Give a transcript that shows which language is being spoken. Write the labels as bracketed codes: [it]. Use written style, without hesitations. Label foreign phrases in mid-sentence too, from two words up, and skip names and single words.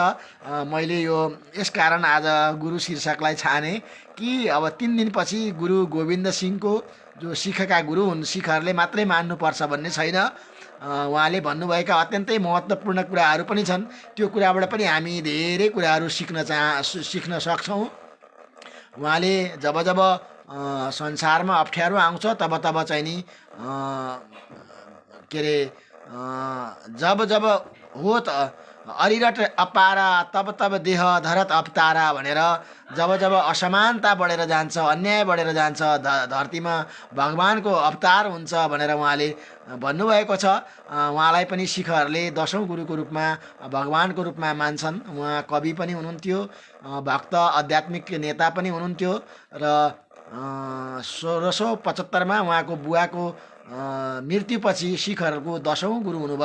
[ne] मैले यसकारण आज गुरु शीर्षकलाई छाने कि अब 3 दिनपछि गुरु गोविन्द सिंहको जो सिखका गुरु हुन्, सिखहरूले मात्रै मान्नुपर्छ भन्ने छैन। उहाँले भन्नुभएका अत्यन्तै महत्त्वपूर्ण कुराहरू पनि छन्। त्यो कुराबाट पनि हामी धेरै कुराहरू सिक्न सक्छौँ। उहाँले [awa] जब जब संसारमा अप्ठ्यारो आउँछ तब तब चाहिँ नि के अरे जब जब हो त अरिरट अपारा तब तब देह धरत अवतारा [ne] भनेर जब जब असमानता बढेर जान्छ, अन्याय बढेर जान्छ, धरतीमा भगवानको अवतार हुन्छ भनेर उहाँले भन्नुभएको छ। उहाँलाई पनि सिखहरूले 10औं गुरुको रूपमा भगवानको रूपमा मान्छन्। उहाँ कवि पनि हुनुहुन्थ्यो, भक्त आध्यात्मिक नेता पनि हुनुहुन्थ्यो र 1675मा उहाँको बुवाको मृत्युपछि सिखहरूको 10औं गुरु हुनुभयो।